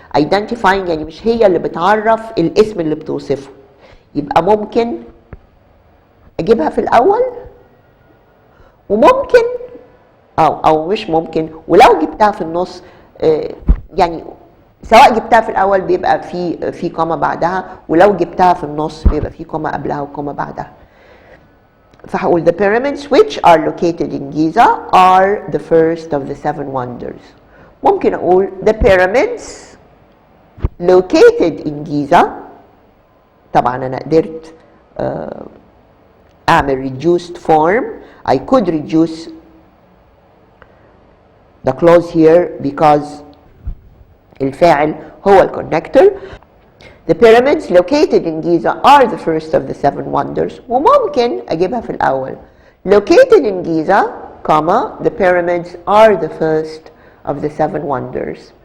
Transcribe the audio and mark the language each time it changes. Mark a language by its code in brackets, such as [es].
[ar] identifying يعني مش هي اللي بتعرف الاسم اللي بتوصفه، يبقى ممكن اجيبها في الاول وممكن او مش ممكن، ولو جبتها في النص يعني سواء جبتها في الاول بيبقى في كوما بعدها، ولو جبتها في النص بيبقى في كوما قبلها وكوما بعدها. فهقول [en] the pyramids which are located in Giza are the first of the seven wonders. [ar] ممكن اقول [en] the pyramids located in Giza. [ar] طبعا انا قدرت اعمل [en] reduced form. I could reduce the clause here because [ar] الفاعل هو الكونكتور. [en] The pyramids located in Giza are the first of the seven wonders. [ar] وممكن اجيبها في الاول [en] located in Giza, comma, the pyramids are the first of the seven wonders.